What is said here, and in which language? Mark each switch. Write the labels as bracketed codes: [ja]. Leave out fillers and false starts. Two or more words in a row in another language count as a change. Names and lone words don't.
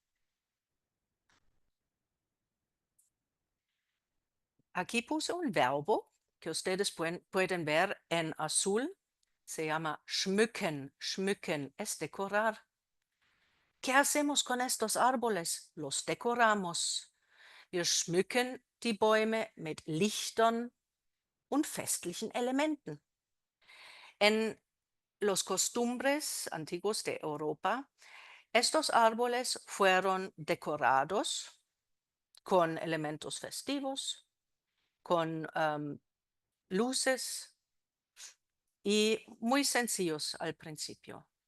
[es] Aquí puse un verbo que ustedes pueden ver en azul. Se llama schmücken. Schmücken es decorar. ¿Qué hacemos con estos árboles? Los decoramos. [de] Wir schmücken die Bäume mit Lichtern und festlichen Elementen. [es] En los costumbres antiguos de Europa, estos árboles fueron decorados con elementos festivos, con luces y muy sencillos al principio.